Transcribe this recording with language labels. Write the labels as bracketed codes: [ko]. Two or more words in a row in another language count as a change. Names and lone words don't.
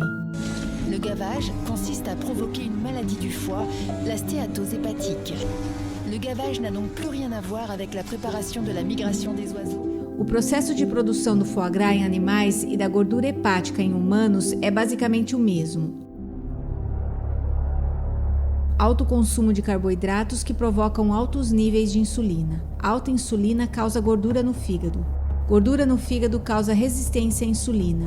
[fr] Le gavage consiste à provoquer une maladie du foie, la stéatose hépatique. Le gavage n'a donc plus rien à voir avec la préparation de la migration des oiseaux. [pt] O processo de produção do [fr] foie gras [pt] em animais e da gordura hepática em humanos é basicamente o mesmo. Alto consumo de carboidratos que provocam altos níveis de insulina. Alta insulina causa gordura no fígado. Gordura no fígado causa resistência à insulina.